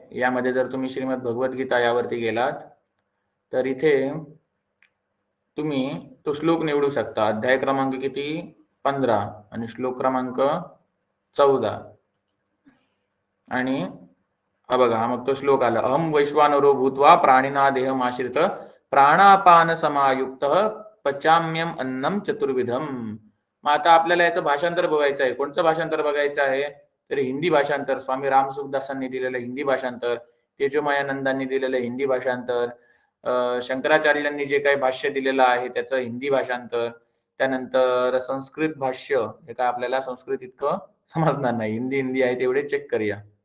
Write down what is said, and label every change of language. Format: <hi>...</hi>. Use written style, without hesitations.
<mr>यामध्ये जर तुम्ही श्रीमद भगवद्गीता यावरती गेलात तर इथे तुम्ही तो श्लोक निवडू शकता. अध्याय क्रमांक किती? 15 आणि श्लोक क्रमांक 14. आणि हा बघा, हा मग तो श्लोक आला.</mr> <sa>अहम वैश्वानरो भूत्वा प्राणिना देहमाश्रित प्राणापान समायुक्त पचाम्यम अन्नम चतुर्विधम.</sa> <mr>मग आता आपल्याला याचं भाषांतर बघायचं आहे. कोणतं भाषांतर बघायचं आहे? तर हिंदी भाषांतर, स्वामी रामसुखदासांनी दिलेलं हिंदी भाषांतर, तेजोमायानंदांनी दिलेलं हिंदी भाषांतर, शंकराचार्यांनी जे काही भाष्य दिलेलं आहे त्याचं हिंदी भाषांतर, त्यानंतर संस्कृत भाष्य, हे काय आपल्याला संस्कृत इतकं समजणार नाही, हिंदी हिंदी आहे तेवढे चेक करूया.</mr>